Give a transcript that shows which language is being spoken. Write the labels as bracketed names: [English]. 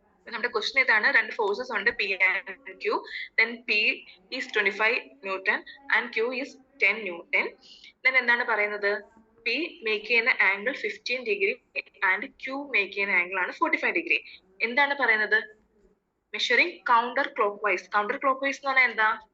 [Malayalam] നമ്മുടെ ക്വസ്റ്റ്യൻ ഇതാണ്, രണ്ട് ഫോഴ്സസ് ഉണ്ട് P and Q. [English] then P is 25 newton and Q is 10 newton. [Malayalam] then എന്താണ് പറയുന്നത്, P മേക്ക് ചെയ്യുന്ന angle 15 degree and Q make ചെയ്യുന്ന ആംഗിൾ ആണ് 45 ഡിഗ്രി. എന്താണ് പറയുന്നത്, measuring counter clock vice. Counter clock vice എന്ന് പറഞ്ഞാൽ എന്താ,